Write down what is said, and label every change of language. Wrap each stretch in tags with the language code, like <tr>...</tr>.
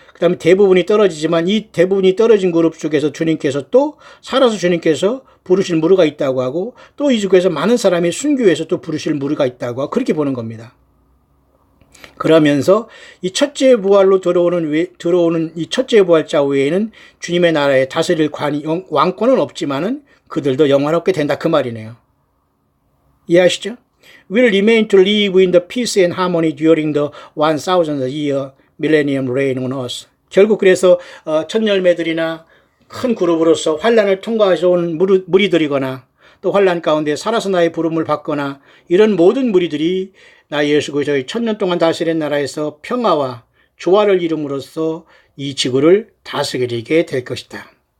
<ko>그 다음에 대부분이 떨어지지만 이 대부분이 떨어진 그룹 중에서 주님께서 또 살아서 주님께서 부르실 무리가 있다고 하고 또 이 중에서 많은 사람이 순교해서 또 부르실 무리가 있다고 하고 그렇게 보는 겁니다. 그러면서 이 첫째 부활로 들어오는 이 첫째 부활자 외에는 주님의 나라에 다스릴 왕권은 없지만은 그들도 영화롭게 된다 그 말이네요. 이해하시죠?</ko> <en>Will remain to live in the peace and harmony during the 1000th year millennium reign on us.</en> <ko>결국 그래서 첫 열매들이나 큰 그룹으로서 환란을 통과해서 온 무리들이거나 또 환란 가운데 살아서 나의 부름을 받거나 이런 모든 무리들이 나 예수 그리스도의 1000년 동안 다스린 나라에서 평화와 조화를 이룸으로써 이 지구를 다스리게 될 것이다.</ko>